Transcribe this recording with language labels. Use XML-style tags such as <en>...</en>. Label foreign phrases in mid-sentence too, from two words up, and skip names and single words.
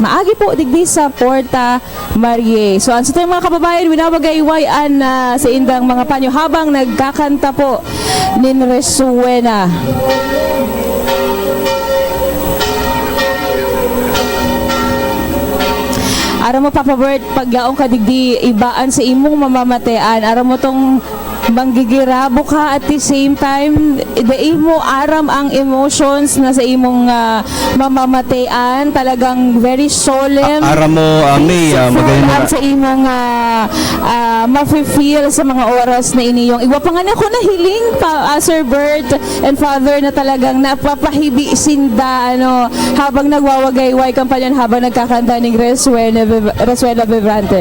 <bik>Maagi po digdi sa Porta Marie. So, sa mga kababayan, winawagaywayan sa indang mga panyo habang nagkakanta po ni Resuena. Aram mo, Papa Bert, paglaong ka digdi, ibaan sa imong mamamatean. Aram mo tong manggigirabo ka</bik> <en>at the same time,</en> <bik>dai mo aram ang emotions na sa imong mamamatean.</bik> <en>Talagang very solemn.</en> <bik>Aram mo, May, magaling mga... sa imong mafe-feel sa mga oras na iniyong. Iwa pa nga na ako nahiling pa, Sir Bert and Father, na talagang napapahibi sinda habang nagwawagayway kampanyan habang nagkakanta ng Resuena Vibrante.</bik>